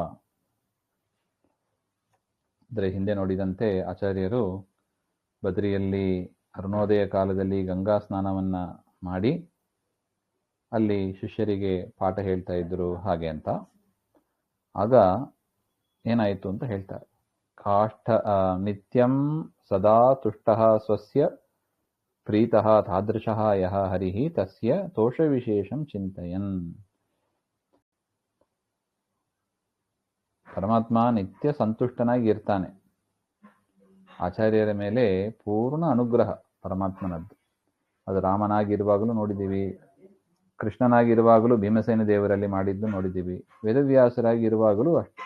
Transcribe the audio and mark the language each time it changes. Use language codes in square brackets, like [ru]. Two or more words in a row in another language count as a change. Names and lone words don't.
[kn] ಅಂದರೆ ಹಿಂದೆ ನೋಡಿದಂತೆ ಆಚಾರ್ಯರು ಬದ್ರಿಯಲ್ಲಿ ಅರುಣೋದಯ ಕಾಲದಲ್ಲಿ ಗಂಗಾ ಸ್ನಾನವನ್ನ ಮಾಡಿ ಅಲ್ಲಿ ಶಿಷ್ಯರಿಗೆ ಪಾಠ ಹೇಳ್ತಾ ಇದ್ರು ಹಾಗೆ ಅಂತ. ಆಗ ಏನಾಯಿತು ಅಂತ ಹೇಳ್ತಾರೆ. [sa] ಕಾಷ್ಠ ನಿತ್ಯಂ ಸದಾ ತುಷ್ಟಃ ಸ್ವಸ್ಯ ಪ್ರೀತಃ ತಾದೃಶಃ ಯಃ ಹರಿಃ ತಸ್ಯ ತೋಷವಿಶೇಷಂ ಚಿಂತಯನ್. [kn] ಪರಮಾತ್ಮ ನಿತ್ಯ ಸಂತುಷ್ಟನಾಗಿ ಇರ್ತಾನೆ. ಆಚಾರ್ಯರ ಮೇಲೆ ಪೂರ್ಣ ಅನುಗ್ರಹ ಪರಮಾತ್ಮನದ್ದು. ಅದು ರಾಮನಾಗಿರುವಾಗಲೂ ನೋಡಿದ್ದೀವಿ, ಕೃಷ್ಣನಾಗಿರುವಾಗಲೂ ಭೀಮಸೇನ ದೇವರಲ್ಲಿ ಮಾಡಿದ್ದು ನೋಡಿದ್ದೀವಿ, ವೇದವ್ಯಾಸರಾಗಿರುವಾಗಲೂ ಅಷ್ಟೆ.